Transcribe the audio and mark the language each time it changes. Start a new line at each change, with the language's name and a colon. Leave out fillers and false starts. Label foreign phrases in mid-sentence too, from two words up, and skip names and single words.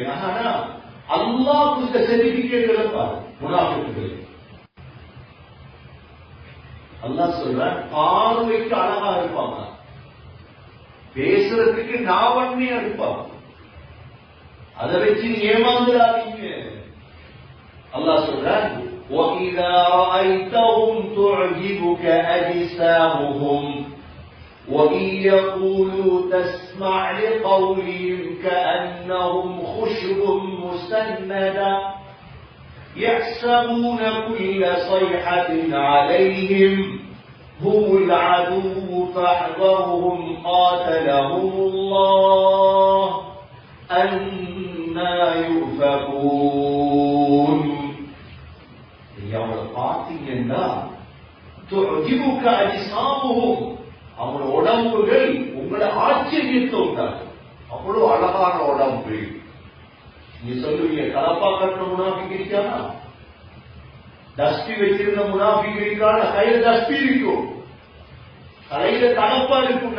Tamil: ஆனா அல்லாஹ் கொடுத்த சர்டிபிகேட்களை பாரு முனாஃபிக்குகள். அல்லாஹ் சொல்ற பார்வைக்கு அழகா இருப்பாங்க, பேசுறதுக்கு நாவன்மையா இருப்பாங்க. அதை வச்சு ஏமாந்துடாதீங்க. அல்லாஹ் சொல்ற
Arabic: وَإِذَا رَأَيْتَهُمْ تُعْجِبُكَ أَجْسَامُهُمْ وَإِنْ يَقُولُوا تَسْمَعْ لِقَوْلِهِمْ كَأَنَّهُمْ خُشُبٌ مُسَنَّدٌ يَحْسَبُونَ كُلَّ صَيْحَةٍ عَلَيْهِمْ هُمُ الْعَدُوُّ فَاحْذَرْهُمْ قَاتَلَهُمُ اللَّهُ أَنَّى يُؤْفَكُونَ.
Tamil: அவங்களை பார்த்தீங்கன்னா அவங்களோட உடம்புகள் உங்களை ஆச்சரியத்தை உண்டாகும். அவ்வளவு அழகான உடம்பு. நீ சொல்லுவீங்க கலப்பா கட்டுற முனாஃபிக் இருக்கானா, டஸ்பி வச்சிருந்த முனாஃபிக் இருக்கான, கையில டஸ்பி இருக்கும், தலையில கலப்பா இருக்கும்.